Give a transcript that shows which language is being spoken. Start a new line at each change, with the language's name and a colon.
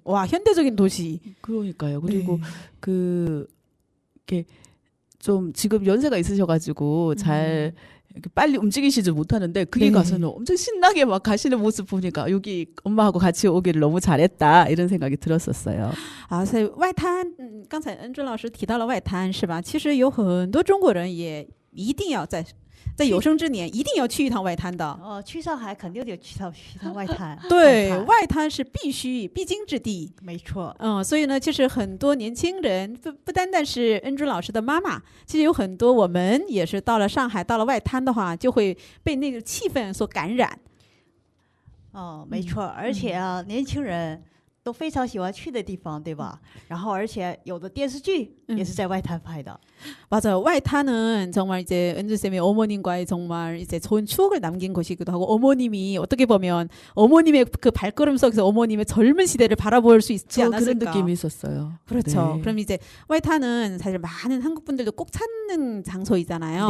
Korean: 현대적인 도시. 그러니까요. 그리고 네. 이렇게 좀 지금 연세가 있으셔가지고 잘 이렇게 빨리 움직이시지 못하는데 그게 네. 가서는 엄청 신나게 막 가시는 모습 보니까 여기 엄마하고 같이 오기를 너무 잘했다 이런 생각이 들었었어요.
Chinese: 所以外滩刚才恩珍老师提到了外滩是吧？其实有很多中国人也一定要在有生之年一定要去一趟外滩的。去上海肯定得去趟外滩。对，外滩是必经之地。没错。所以呢，其实很多年轻人不单单是恩珠老师的妈妈，其实有很多我们也是到了上海，到了外滩的话，就会被那个气氛所感染。没错，而且年轻人都非常喜欢去的地方，对吧？然后而且有的电视剧也是在外滩拍的。
Korean: 맞아요. 와이탄은 정말 이제 은주쌤의 어머님과의 정말 이제 좋은 추억을 남긴 곳이기도 하고 어머님이 어떻게 보면 어머님의 그 발걸음 속에서 어머님의 젊은 시대를 바라볼 수 있지 않았을까. 그런 느낌이 있었어요. 그렇죠. 네. 그럼 이제 와이탄은 사실 많은 한국 분들도 꼭 찾는 장소이잖아요.